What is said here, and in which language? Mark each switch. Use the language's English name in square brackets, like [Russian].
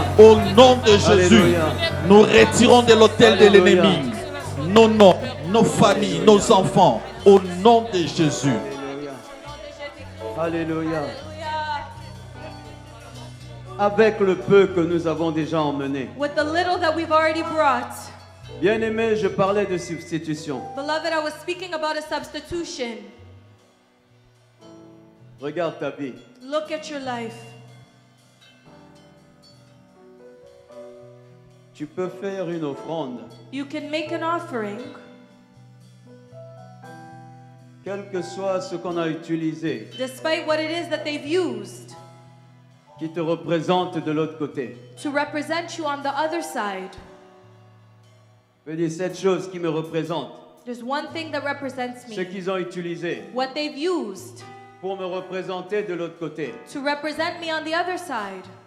[French] Au nom de Jésus, Alléluia. nous retirons de l'autel de Alléluia. l'ennemi nos noms, nos familles, nos enfants. Au nom de Jésus. Alléluia. Avec le peu que nous avons déjà emmené. [English] With the little that we've already brought. [French] Bien-aimé, je parlais de substitution. [English] Beloved, I was speaking about a substitution. [French] Regarde ta vie. [English] Look at your life. [French] Tu peux faire une offrande, [English] You can make an offering, [French] quel que soit ce qu'on a utilisé, [English] despite what it is that they've used [French] qui te représente de l'autre côté. [English] to represent you on the other side. [French] Je veux dire, cette chose qui me représente, [English] There's one thing that represents [French] ce [English] me. [French] qu'ils ont utilisé [English] What they've used [French] pour me représenter de l'autre côté, [English] to represent me on the other side.